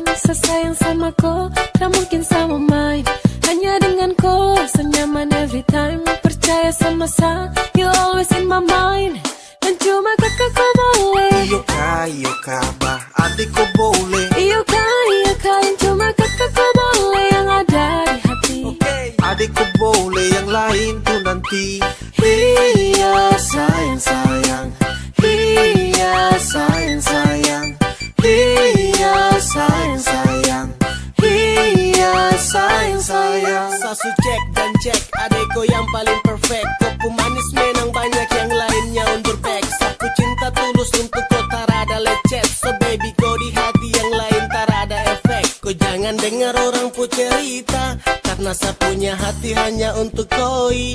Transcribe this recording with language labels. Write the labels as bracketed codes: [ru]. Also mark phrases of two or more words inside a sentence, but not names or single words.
[pmy] Sesayang sama kau, tak mungkin sama main. Hanya dengan kau, senyaman [en] every time. [pmy] Percaya sama saya, [en] you always in my mind. [pmy] Dan cuma kakak kau boleh. Iyo kah, bah adikku boleh. Iyo kalian cuma kakak kau boleh. Yang ada di hati. Adikku boleh, yang lain tuh nanti. Iya sayang. Iya sayang. Iya sayang. Iya sayang. Sasu cek dan cek, adeko yang paling perfect. Kau pemanis menang banyak yang lainnya undur back. Sapu cinta tulus untuk kau tarada lecet. [en] So baby [pmy] kau di hati yang lain tarada efek. Kau jangan dengar orang pu cerita, karena sapunya hati hanya untuk koi.